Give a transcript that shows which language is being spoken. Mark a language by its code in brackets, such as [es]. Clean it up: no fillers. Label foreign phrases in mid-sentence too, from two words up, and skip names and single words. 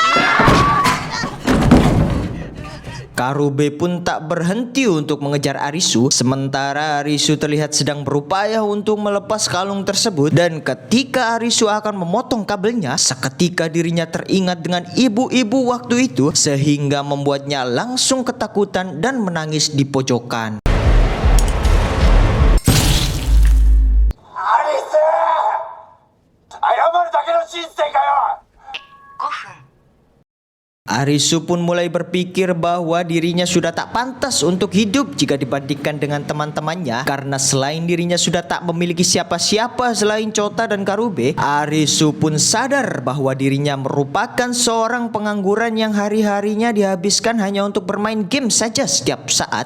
[id] Karube pun tak berhenti untuk mengejar Arisu, sementara Arisu terlihat sedang berupaya untuk melepas kalung tersebut. Dan ketika Arisu akan memotong kabelnya, seketika dirinya teringat dengan ibu-ibu waktu itu, sehingga membuatnya langsung ketakutan dan menangis di pojokan. Arisu! [ja] 謝るだけの人生かよ! [id] Arisu pun mulai berpikir bahwa dirinya sudah tak pantas untuk hidup jika dibandingkan dengan teman-temannya, karena selain dirinya sudah tak memiliki siapa-siapa selain Chota dan Karube. Arisu pun sadar bahwa dirinya merupakan seorang pengangguran yang hari-harinya dihabiskan hanya untuk bermain game saja setiap saat.